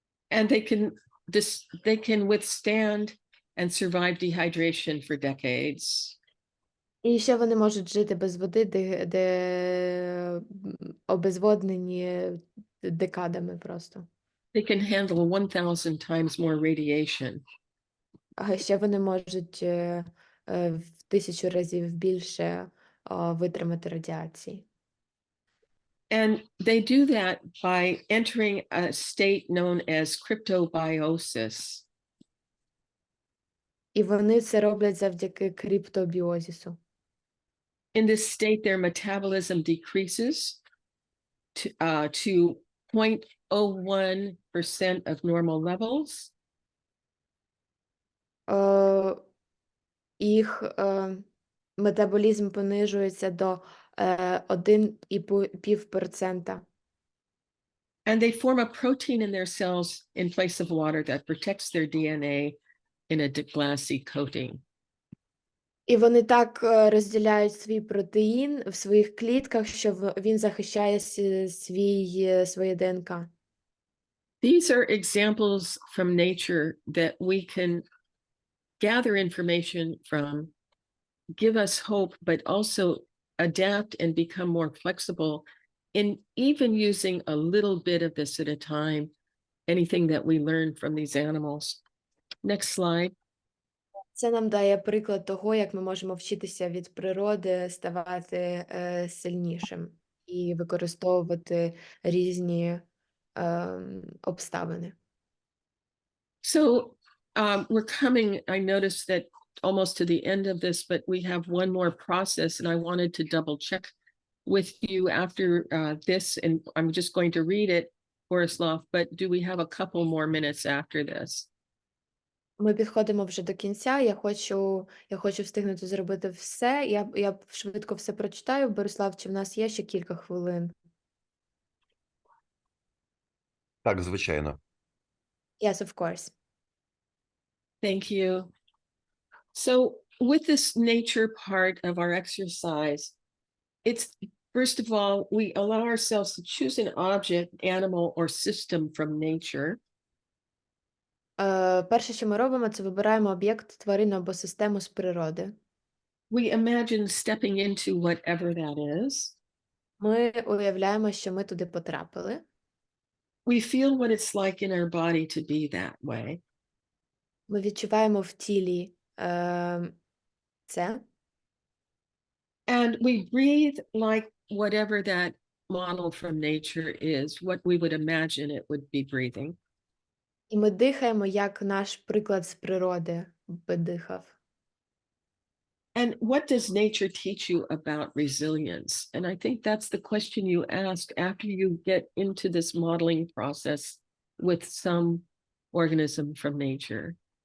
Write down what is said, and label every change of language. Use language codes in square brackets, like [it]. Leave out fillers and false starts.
[en] And they can withstand and survive dehydration for decades. [uk] І ще вони можуть жити без води, де обезводнені декадами просто. [en] They can handle 1,000 times more radiation. [uk] А ще вони можуть в 1000 разів більше витримати радіації. [en] And they do that by entering a state known as cryptobiosis. [uk] І вони це роблять завдяки криптобіозису. [en] In this state, their metabolism decreases to 0.01% of normal levels. [uk] Їх метаболізм понижується до 1,5%. [en] And they form a protein in their cells in place of water that protects their DNA in a glassy coating. [uk] І вони так розділяють свій протеїн в своїх клітках, що він захищає своє ДНК. [en] These are examples from nature that we can gather information from, give us hope, but also adapt and become more flexible in even using a little bit of this at a time, anything that we learn from these animals. Next slide. [uk] Це нам дає приклад того, як ми можемо вчитися від природи, ставати сильнішим і використовувати різні обставини. [en] So we're coming, I noticed that almost to the end of this, but we have one more process and I wanted to double check with you after this, and I'm just going to read it, Borislav, but do we have a couple more minutes after this? [uk] Ми підходимо вже до кінця, я хочу встигнути зробити все, я швидко все прочитаю. Борислав, чи в нас є ще кілька хвилин? Так, звичайно. [en] Yes, of course. Thank you. So with this nature part of our exercise, it's first of all, we allow ourselves to choose an object, animal, or system from nature. [uk] Перше, що ми робимо, це вибираємо об'єкт, тварину або систему з природи. [en] We imagine stepping into whatever that is. [uk] Ми уявляємо, що ми туди потрапили. [en] We feel what it's like in our body to be that way. [uk] Ми відчуваємо в тілі це. [en] And we breathe like whatever that model from nature is, what we would imagine it would be breathing. [uk] І ми дихаємо, як наш приклад з природи би дихав. [en] And what does nature teach you about resilience? And I think that's the question you ask after you get into this modeling process with some organism from nature.